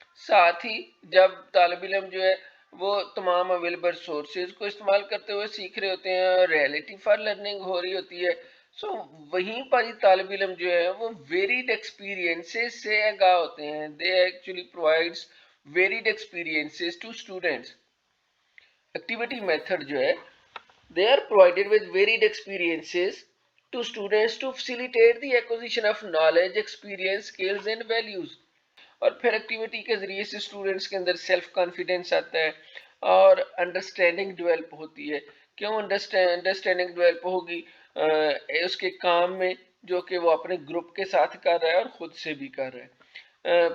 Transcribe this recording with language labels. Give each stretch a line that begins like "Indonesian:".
Urdu: ساتھ ہی جب طالب علم جو ہے وہ تمام اویلیبل سورسز کو استعمال کرتے ہوئے سیکھ رہے ہوتے ہیں اور ریالٹی فار لرننگ ہو رہی ہوتی ہے. سو وہیں پر ہی طالب علم جو ہے وہ ویریڈ ایکسپیرینسز سے آگاہ ہوتے ہیں.
English: They actually provides varied experiences to students.
Urdu: Activity method جو ہے
English: they are provided with varied experiences to students to facilitate the acquisition of knowledge, experience, skills and values.
Urdu: اور پھر ایکٹیویٹی کے ذریعے سے اسٹوڈنٹس کے اندر سیلف کانفیڈنس آتا ہے اور انڈرسٹینڈنگ ڈیولپ ہوتی ہے. کیوں انڈرسٹینڈنگ ڈیولپ ہوگی؟ اس کے کام میں جو کہ وہ اپنے گروپ کے ساتھ کر رہا ہے اور خود سے بھی کر رہا ہے.